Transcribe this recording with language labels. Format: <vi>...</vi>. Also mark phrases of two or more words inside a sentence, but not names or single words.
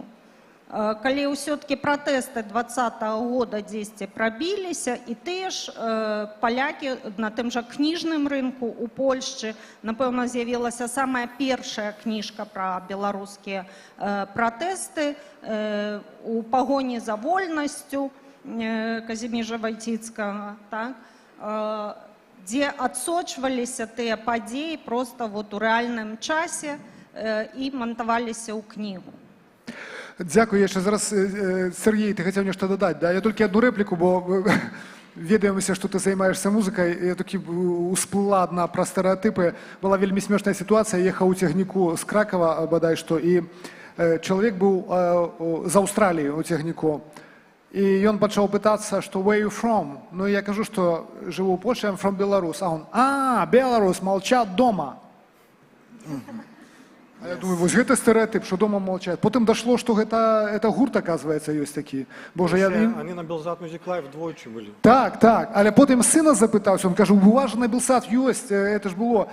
<be>Калі ўсё-ткі пратэсты 20-го года дзесьці прабіліся, і тыя ж палякі на тым жа кніжным рынку ў Польшчы, напэўна, з'явілася самая першая кніжка пра беларускія пратэсты у пагоні за вольнасцю Казіміжа Вайціцкага, дзе адсочваліся тыя падзеі проста у рэальным часе і мантаваліся ў кнігу.</be> <uk>Дякую,</uk> <be>яшчэ зараз,</be> <uk>Сергій, ти хотів нешта додати, да? Я тільки одну репліку,</uk> <be>бо ведаемся, што ты займаешься музыкай, і такі усплыла адна пра стэрэатыпы. Была вельмі смешная сітуацыя, ехаў у цягніку з Кракава, бадай што, і чалавек быў з Аўстраліі у цягніку. І ён пачаў пытацца, што</be> <en>where you from?</en> <be>Ну, я кажу, што жыву ў Польшчы,</be> <en>I'm from Беларусь.</en> <ru>А он, Беларусь, молчат дома.</ru> <be>А я думаю, вось гэта стэрэатып, што дома молчат. Потым дашло, што гэта гурт, оказывается, ёсць такі. Боже,</be> <ru>Они на</ru> <be>Белсат Music Live двойчы былі. Так, але потым сына запытаўся, он кажа, у вас же на Белсат ёсць,</be> <ru>это ж было.</ru>